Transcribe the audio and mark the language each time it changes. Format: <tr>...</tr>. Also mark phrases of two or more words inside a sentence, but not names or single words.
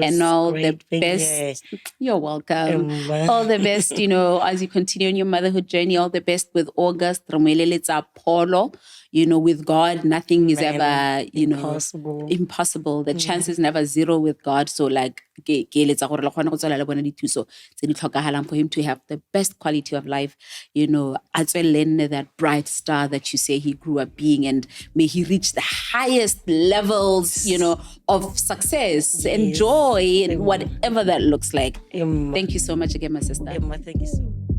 <en>and all great the best. You're welcome. Emma. All the best, you know, as you continue on your motherhood journey. All the best with August. Polo. with God, nothing is Man, ever, impossible. impossible. The chance is never zero with God. So like,</en> <tn>ke eletsa gore le kgone go tswela le bona dithuso tse di tlhokagalang</tn> <en>for him to have the best quality of life,</en> <tn>a tswelele nne</tn> <en>that bright star that you say he grew up being, and may he reach the highest levels, of success and joy, and whatever that looks like. Thank you so much again, my sister. Emma, thank you so much.</en>